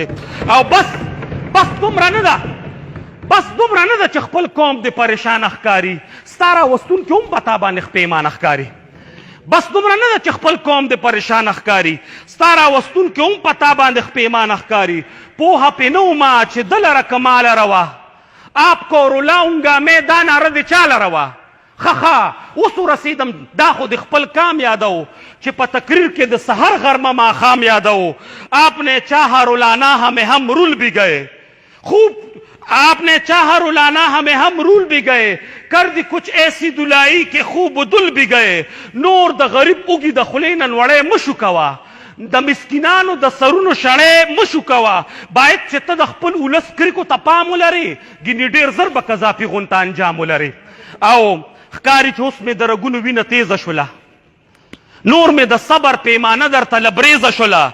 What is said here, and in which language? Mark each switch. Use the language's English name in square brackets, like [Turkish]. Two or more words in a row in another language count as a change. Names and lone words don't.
[Pashto] او بس دومره نه ده، بس دومره نه ده چې خپل قوم دې پریشان ښکاري، ستا راوستونکي هم په تا باندې پیمانه ښکاري. بس دومره نه ده چې خپل قوم دې پریشان ښکاري، ستا راوستونکي هم په تا باندې پیمانه ښکاري. پوهه پې نه ومه چې ده لره کمال روا، [Urdu] آپ کو رلاؤنگا میں [Pashto] دا نعره دې چا لره وه؟ ښه اوس ورسېدم، دا خو د خپل کام یادو چې په تقریر کې د سحر غرمه ماښام یادو. [Urdu] آپ نے چاہا رلانا ہمیں ہم رول بھی گئے، خوب آپ نے چاہا رلانا ہمیں ہم رول بھی گئے، کر دی کچھ ایسی دلائی کہ خوب دل بھی گئے. [Pashto] نور د غریب اوږي د خولې نه نوړی مشو کوه، د مسکینانو د سرونو شړی مشو کوه. باید چې ته د خپل ولس کرکو ته پام ولرې، ګینې ډېر زر به قذافي غونته انجام ولرې. او ښکاري چې اوس مې د رګونو وینه تیزه شوله، نور مې د صبر پیمانه درته لبریزه شوله.